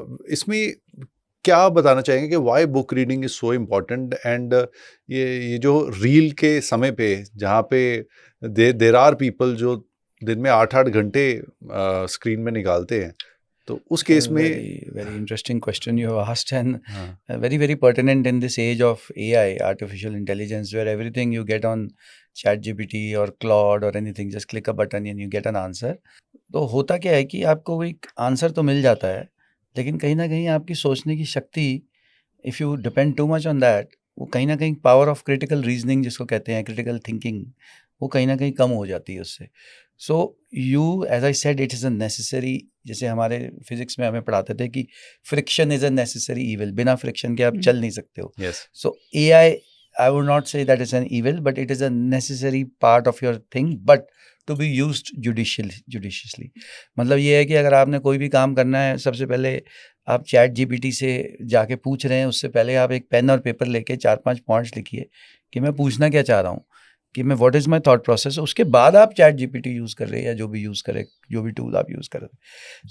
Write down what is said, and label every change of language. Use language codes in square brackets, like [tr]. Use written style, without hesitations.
[hi] इसमें क्या बताना चाहेंगे कि [en] why book reading is so important, [hi] and ये जो रील के समय पे जहाँ पे [en] there are people [hi] जो दिन में 8-8 घंटे स्क्रीन में निकालते हैं, तो उस केस में [en] very interesting question you have asked, and [hi] हाँ, [en] very very pertinent in this age of AI, artificial intelligence, where everything you get on ChatGPT or Claude or anything, just click a button and you get an answer. [hi] तो होता क्या है कि आपको एक answer तो मिल जाता है, लेकिन कहीं ना कहीं आपकी सोचने की शक्ति, [en] if you depend too much on that, [hi] वो कहीं ना कहीं पावर ऑफ क्रिटिकल रीजनिंग जिसको कहते हैं, क्रिटिकल थिंकिंग, वो कहीं ना कहीं कम हो जाती है उससे. [en] So you, as I said, it is a necessary. [hi] जैसे हमारे फिजिक्स में हमें पढ़ाते थे कि [en] friction is a necessary evil, [hi] बिना फ्रिक्शन के आप चल नहीं सकते हो. [en] Yes, So AI, I would not say that is an evil, but it is a necessary part of your thing, but to be used judiciously. [hi] मतलब ये है कि अगर आपने कोई भी काम करना है, सबसे पहले आप चैट जीपीटी से जाके पूछ रहे हैं, उससे पहले आप एक पेन और पेपर लेके 4-5 पॉइंट्स लिखिए कि मैं पूछना क्या चाह रहा हूँ, कि मैं [en] what is my thought process, [hi] उसके बाद आप चैट जीपीटी यूज़ कर रहे हैं या जो भी यूज़ करें, जो भी टूल आप यूज़ कर रहे हैं।